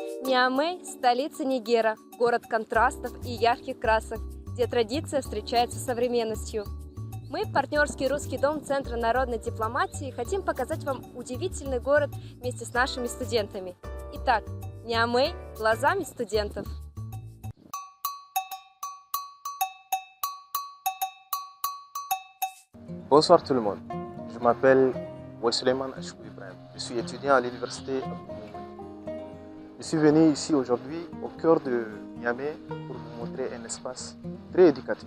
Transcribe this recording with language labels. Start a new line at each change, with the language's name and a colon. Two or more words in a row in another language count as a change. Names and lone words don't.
Russian: Ниамей – столица Нигера, город контрастов и ярких красок, где традиция встречается с современностью. Мы, партнерский русский дом Центра народной дипломатии, хотим показать вам удивительный город вместе с нашими студентами. Итак, Ниамей глазами студентов.
French: Bonsoir tout le monde, je m'appelle Wesleman Achou Ibrahim, je suis étudiant à l'université Abdou Moumouni. Je suis venu ici aujourd'hui au cœur de Niamey pour vous montrer un espace très éducatif.